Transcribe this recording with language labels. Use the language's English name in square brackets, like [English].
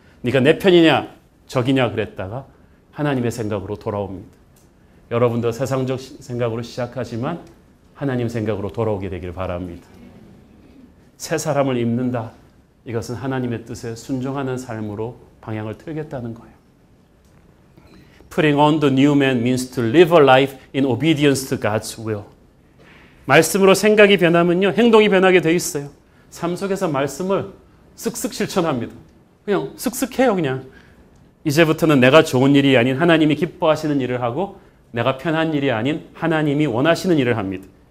[Korean] 네가 내 편이냐 적이냐 그랬다가 하나님의 생각으로 돌아옵니다. 여러분도 세상적 생각으로 시작하지만 하나님 생각으로 돌아오게 되길 바랍니다. 새 사람을 입는다. 이것은 하나님의 뜻에 순종하는 삶으로 방향을 틀겠다는 거예요. [English] Putting on the new man means to live a life in obedience to God's will. [Korean] 말씀으로 생각이 변하면요, 행동이 변하게 돼 있어요. 삶 속에서 말씀을 쓱쓱 실천합니다. 그냥 쓱쓱 해요, 그냥. 이제부터는 내가 좋은 일이 아닌 하나님이 기뻐하시는 일을 하고 내가 편한 일이 아닌 하나님이 원하시는 일을 합니다.